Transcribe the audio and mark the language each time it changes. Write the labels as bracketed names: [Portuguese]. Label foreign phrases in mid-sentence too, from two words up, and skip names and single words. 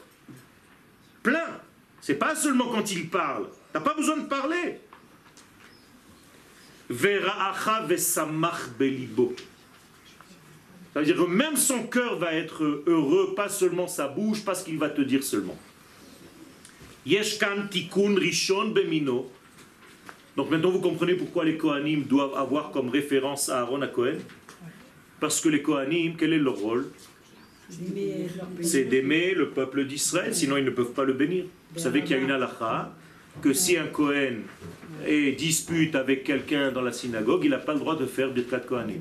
[French] Plein. C'est pas seulement quand il parle. T'as pas besoin de parler. [Hebrew] וראך ושמח בלבו. [French] Ça veut dire que même son cœur va être heureux, pas seulement sa bouche, pas ce qu'il va te dire seulement. [Hebrew] יש כאן תיקון ראשון במינו. [French] Donc maintenant vous comprenez pourquoi les Kohanim doivent avoir comme référence à Aaron à Cohen. Parce que les Kohanim, quel est leur rôle? C'est d'aimer le peuple d'Israël, sinon ils ne peuvent pas le bénir. Vous savez qu'il y a une halakha, que si un Kohen dispute avec quelqu'un dans la synagogue, il n'a pas le droit de faire [Hebrew] ברכת כהנים.